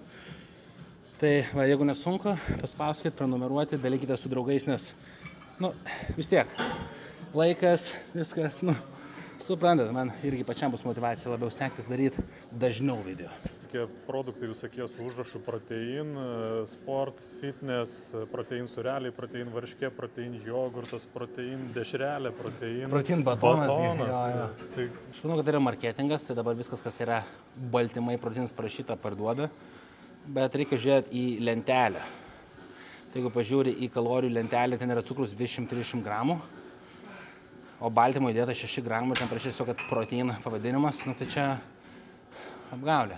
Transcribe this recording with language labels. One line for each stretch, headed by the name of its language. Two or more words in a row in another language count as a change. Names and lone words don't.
Lithuanian: Tai va, jeigu nesunku, paspauskit, prenumeruoti, dalykite su draugais, nes, nu, vis tiek, laikas, viskas, nu, suprantat, man irgi pačiam bus motivacija labiau stengtis daryti dažniau video. Tokie produktai visokie su užrašu
English: protein, sport, fitness, protein
Lithuanian: sureliai, protein varškė, protein jogurtas, protein dešrelė, protein batonas. Jo. Tai... Aš manau, kad tai yra marketingas, tai dabar viskas, kas yra baltymai, proteinas parašyta, parduoda, bet reikia žiūrėti į lentelę. Tai jeigu pažiūri į kalorijų lentelę, ten yra cukrus 230 gramų, o baltymo įdėta 6 gramų, ten prašysiu, kad protein pavadinimas, nu tai čia apgaulė.